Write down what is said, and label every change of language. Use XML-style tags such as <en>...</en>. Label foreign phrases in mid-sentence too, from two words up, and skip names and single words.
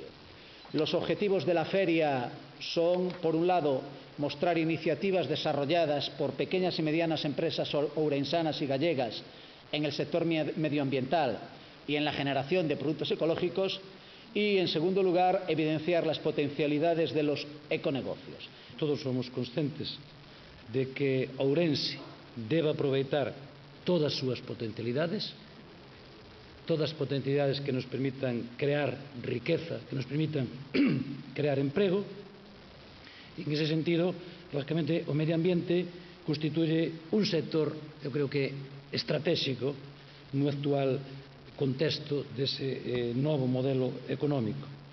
<es>Los objetivos de la feria son, por un lado, mostrar iniciativas desarrolladas por pequeñas y medianas empresas ourensanas y gallegas en el sector medioambiental y en la generación de productos ecológicos y, en segundo lugar, evidenciar las potencialidades de los econegocios.</es> <gl>Todos somos conscientes de que Ourense debe aproveitar todas as súas potencialidades, todas as potencialidades que nos permitan crear riqueza, que nos permitan crear emprego, e en ese sentido, lógicamente, o medio ambiente constituye un sector, eu creo que estratégico no actual contexto dese novo modelo económico.</gl>